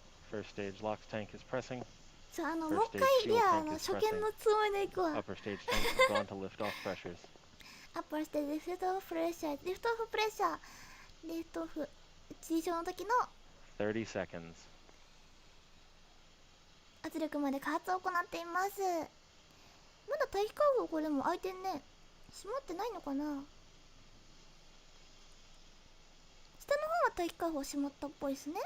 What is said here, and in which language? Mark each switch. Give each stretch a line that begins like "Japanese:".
English: First stage LOX tank is pressing.
Japanese: そう、もう一回リア初見のつもりでいくわ。
English: Upper stage tank has gone to lift off pressures.
Japanese: アッパーしてリフトオフプレッシャー、リフトオフプレッシャー、リフトオフ地上の時の
English: 30 seconds.
Japanese: 圧力まで加圧を行っています。まだ大気カーブこれでも開いてんね。閉まってないのかな。下の方は大気カーブ閉まったっぽいですね。